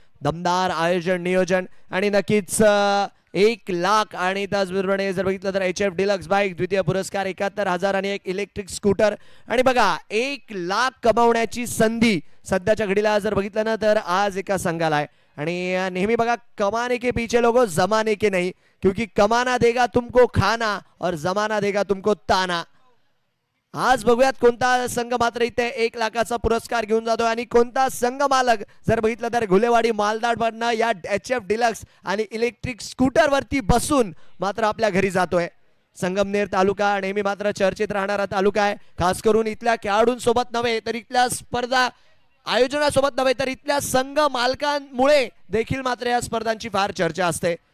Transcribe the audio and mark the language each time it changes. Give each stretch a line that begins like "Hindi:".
Marathi: दमदार आयोजन नियोजन आणि नक्कीच 1 लाख आणि त्याचबरोबर जर बघितलं तर HF डिलक्स बाईक द्वितीय पुरस्कार 71,000 आणि एक इलेक्ट्रिक स्कूटर. आणि बघा 1 लाख कमावण्याची संधी सध्याच्या घडीला जर बघितलं ना तर आज एका संघाला आहे. आणि नेहमी बघा
Hindi: कमाने के पीछे लोगो जमाने के नहीं, क्योंकि कमाना देगा तुमको खाना और जमाना देगा तुमको ताना.
Marathi: आज बघूयात कोणता संघ मात्र इथे 1 लाखाचा पुरस्कार घेऊन जातोय आणि कोणता संघ मालक जर बघितलं तर घुलेवाडी मालदाडवरनं या HF डिलक्स आणि इलेक्ट्रिक स्कूटर वरती बसून मात्र आपल्या घरी जातोय. संगमनेर तालुका नेहमी मात्र चर्चेत राहणारा तालुका आहे. खास करून इथल्या खेळाडूंसोबत नव्हे तर इथल्या स्पर्धा आयोजनासोबत नव्हे तर इथल्या संघ मालकांमुळे देखील मात्र या स्पर्धांची फार चर्चा असते.